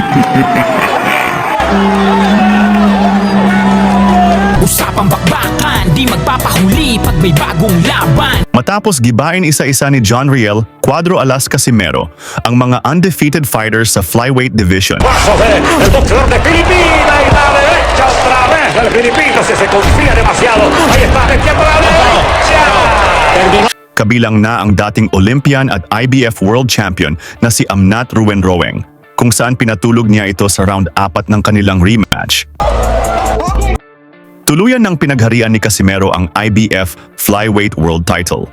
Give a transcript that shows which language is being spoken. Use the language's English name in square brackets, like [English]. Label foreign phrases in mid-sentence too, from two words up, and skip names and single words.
[Filipino] Usapang bakbakan, di magpapahuli pag may bagong laban. Matapos gibain isa-isa ni John Riel, Cuadro Alas Casimero, ang mga [English] undefeated fighters [Filipino] sa [English] flyweight division. [Spanish] Paso del boxeador de Filipina y la derecha otra vez del filipino se confía demasiado. Ahí está, metiendo la derecha. [Filipino] Kabilang na ang dating Olympian at IBF World Champion na si Amnat Ruwenroeng, kung saan pinatulog niya ito sa round 4 ng kanilang rematch. Tuluyan ng pinagharian ni Casimero ang IBF Flyweight World Title.